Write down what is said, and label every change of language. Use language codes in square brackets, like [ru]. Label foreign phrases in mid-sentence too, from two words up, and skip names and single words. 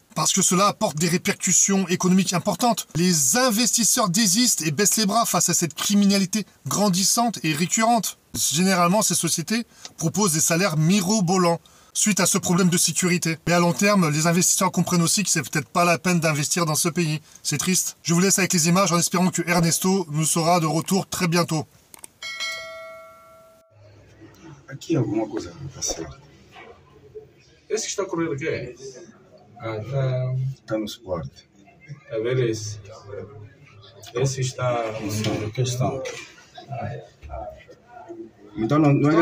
[fr] Parce que cela apporte des répercussions économiques importantes. Les investisseurs désistent et baissent les bras face à cette criminalité grandissante et récurrente. Généralement, ces sociétés proposent des salaires mirobolants suite à ce problème de sécurité. Mais à long terme, les investisseurs comprennent aussi que c'est peut-être pas la peine d'investir dans ce pays. C'est triste. Je vous laisse avec les images en espérant que Ernesto nous sera de retour très bientôt. [pt] Aqui alguma coisa tá certo. Esse que está correndo aqui é? Tá no suporte. A ver esse. Esse está. Questão. Então não é